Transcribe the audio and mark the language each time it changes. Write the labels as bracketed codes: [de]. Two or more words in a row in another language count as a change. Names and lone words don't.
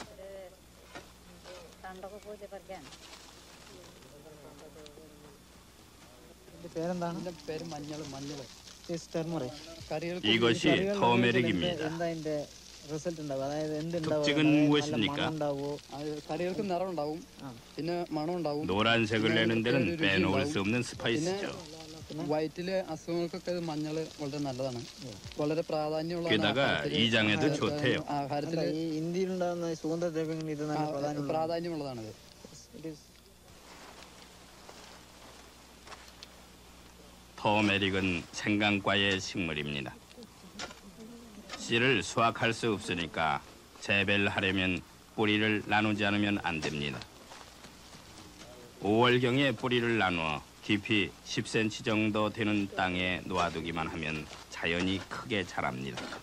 [ko] 이것이 터메릭입니다. 특징은 무엇입니까? 노란색을 내는 데는 빼놓을 수 없는 스파이스죠. [ml] വയറ്റിലെ അസുഖങ്ങൾക്കൊക്കെ മഞ്ഞൾ വളരെ നല്ലതാണ്. വളരെ പ്രാധാന്യമുള്ള [ko] 게다가 이장에도 좋대요. [ml] ആഹാരത്തിൽ ഇന്ത്യയിലുണ്ടാകുന്ന സുഗന്ധദ്രവ്യങ്ങൾ ഇത് നല്ല പ്രാധാന്യമുള്ളതാണത്. [ko] 터메릭은 생강과의 식물입니다. 씨를 수확할 수 없으니까 재배를 하려면 뿌리를 나누지 않으면 안 됩니다. 5월경에 뿌리를 나누어 깊이 10cm 정도 되는 땅에 놓아두기만 하면 자연히 크게 자랍니다.